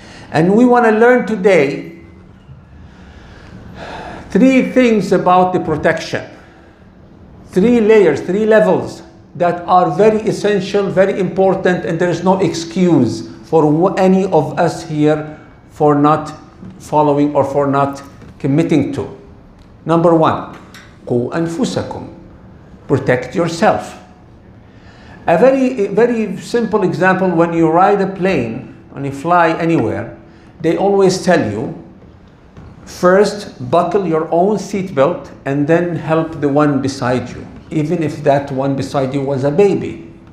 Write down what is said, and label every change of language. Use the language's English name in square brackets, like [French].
[English] And we want to learn today 3 things about the protection. 3 layers, 3 levels that are very essential, very important, and there is no excuse for any of us here for not following or for not committing to. Number 1, [Arabic] قُوا أَنفُسَكُمْ. [English] Protect yourself. A very simple example, when you ride a plane, when you fly anywhere, they always tell you, first buckle your own seatbelt and then help the one beside you, even if that one beside you was a baby.